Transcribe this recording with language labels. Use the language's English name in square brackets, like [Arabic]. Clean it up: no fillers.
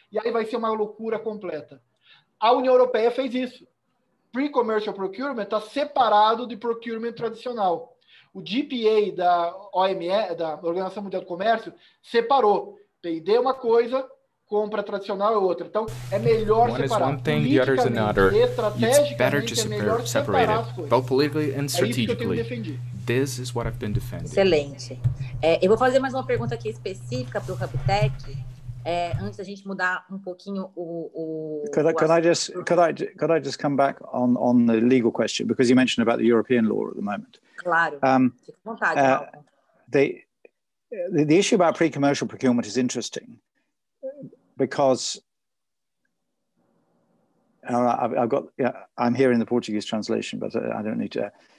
[Portuguese] E aí vai ser uma loucura completa. A União Europeia fez isso. Pre-commercial procurement está separado de procurement tradicional. O GPA da OMS, da Organização Mundial do Comércio, separou. P&D é uma coisa, compra tradicional é outra. Então, é melhor [English] one [Portuguese] separar. [English] One is one thing, the other is another. It's better to separate it, both politically and strategically. This is what I've been defending. [Portuguese] Excelente. Eu vou fazer mais uma pergunta aqui específica para o HubTech. Antes da gente mudar um pouquinho [English] Could I just come back on the legal question, because you mentioned about the European law at the moment. [Portuguese] Claro. Fica à vontade, Malcolm. [English] The issue about pre-commercial procurement is interesting because I'm here in the Portuguese translation, but I don't need to.